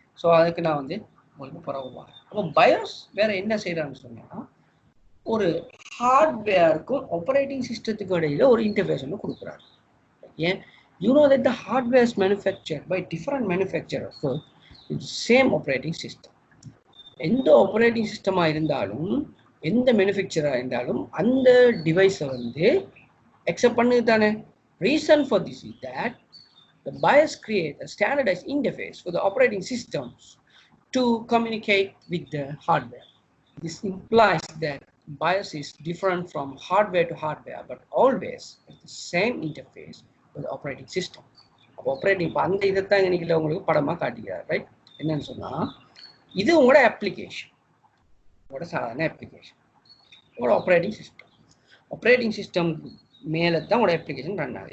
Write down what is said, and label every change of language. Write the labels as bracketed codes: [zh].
[ta] So அதுக்கு நான் வந்து உங்களுக்கு பரவாயில்ல. அப்போ பயோஸ் வேற என்ன செய்யறான்னு சொன்னா ஒரு ஹார்ட்வேருக்கும் ஆப்பரேட்டிங் சிஸ்டத்துக்கு இடையில ஒரு இன்டர்ஃபேஸ் ஒன்று கொடுக்குறாரு. ஏன்? [en] You know that the hardware is manufactured by different manufacturers for same operating system. [ta] எந்த ஆப்பரேட்டிங் சிஸ்டமாக இருந்தாலும் எந்த மேனுஃபேக்சராக இருந்தாலும் அந்த டிவைஸை வந்து accept பண்ணுது தானே. [en] Reason for this is that the BIOS create a standardized interface for the operating systems to communicate with the hardware. This implies that BIOS is different from hardware to hardware, but always has the same interface with the operating system. [ta] Operating அந்த இதைத்தான் இன்னைக்கு உங்களுக்கு படமாக காட்டுகிறார், right? என்னன்னு சொன்னால் இது உங்களோட அப்ளிகேஷன், உங்களோட சாதாரண அப்ளிகேஷன், உங்களோட ஆப்ரேட்டிங் சிஸ்டம் மேலே தான் உங்களோட அப்ளிகேஷன் ரன் ஆகுது.